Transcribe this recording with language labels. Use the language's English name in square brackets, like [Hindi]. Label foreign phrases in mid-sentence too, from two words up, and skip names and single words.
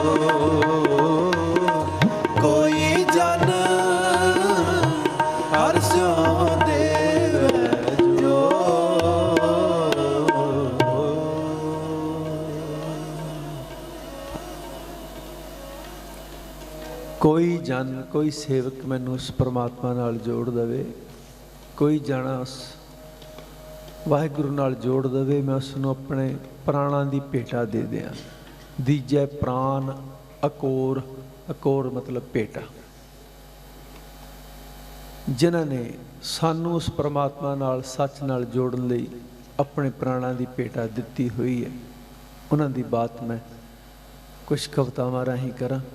[Punjabi] ਕੋਈ ਜਨ ਹਰਸ਼ੋ ਦੇਵੈ ਜੋ। ਕੋਈ ਜਨ ਕੋਈ ਸੇਵਕ ਮੈਨੂੰ ਉਸ ਪਰਮਾਤਮਾ ਨਾਲ ਜੋੜ ਦੇਵੇ, ਕੋਈ ਜਾਣਾ ਉਸ ਵਾਹਿਗੁਰੂ ਨਾਲ ਜੋੜ ਦੇਵੇ, ਮੈਂ ਉਸਨੂੰ ਆਪਣੇ ਪ੍ਰਾਣਾਂ ਦੀ ਭੇਟਾ ਦੇ ਦਿਆਂ। ਦੀਜੈ ਪ੍ਰਾਣ ਅਕੋਰ, ਅਕੋਰ ਮਤਲਬ ਭੇਟਾ। ਜਿਨ੍ਹਾਂ ਨੇ ਸਾਨੂੰ ਉਸ ਪਰਮਾਤਮਾ ਨਾਲ ਸੱਚ ਨਾਲ ਜੋੜਨ ਲਈ ਆਪਣੇ ਪ੍ਰਾਣਾਂ ਦੀ ਭੇਟਾ ਦਿੱਤੀ ਹੋਈ ਹੈ, ਉਨ੍ਹਾਂ ਦੀ ਬਾਤ ਮੈਂ ਕੁਝ ਕਵਿਤਾਵਾਂ ਰਾਹੀਂ ਕਰਾਂ।